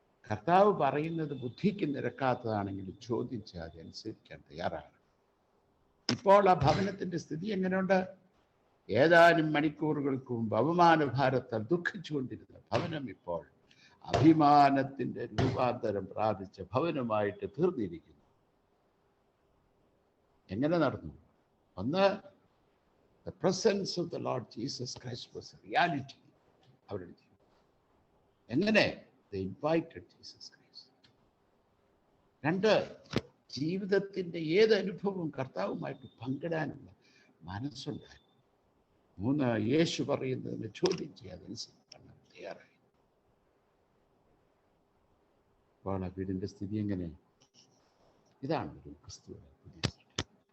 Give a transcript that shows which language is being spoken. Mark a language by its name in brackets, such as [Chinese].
[Malayalam] കർത്താവ് പറയുന്നത് ബുദ്ധിക്ക് നിരക്കാത്തതാണെങ്കിൽ ചോദിച്ച് അതനുസരിക്കാൻ തയ്യാറാണ്. ഇപ്പോൾ ആ ഭവനത്തിന്റെ സ്ഥിതി എങ്ങനെയുണ്ട്? ഏതാനും മണിക്കൂറുകൾക്ക് മുമ്പ് അപമാനഭാരത്താൽ ദുഃഖിച്ചുകൊണ്ടിരുന്ന ഭവനം ഇപ്പോൾ അഭിമാനത്തിന്റെ രൂപാന്തരം പ്രാപിച്ച ഭവനമായിട്ട് തീർന്നിരിക്കുന്നു. എങ്ങനെ നടന്നു? [English] ഒന്ന്, the presence of the Lord Jesus Christ was a reality. [Malayalam] അവരുടെ ജീവിതം എങ്ങനെ? [English] They invited Jesus Christ. [Malayalam] രണ്ട്, ജീവിതത്തിന്റെ ഏത് അനുഭവവും കർത്താവുമായിട്ട് പങ്കിടാനുള്ള മനസ്സുണ്ടായി. മൂന്ന്, യേശു പറയുന്നതിന് ചോദ്യം ചെയ്യാതനുസരിക്കാൻ തയ്യാറായി. അപ്പോൾ ആ വീടിന്റെ സ്ഥിതി എങ്ങനെ? ഇതാണ് ഒരു ക്രിസ്തുവിന്റെ പുതിയ സൃഷ്ടി.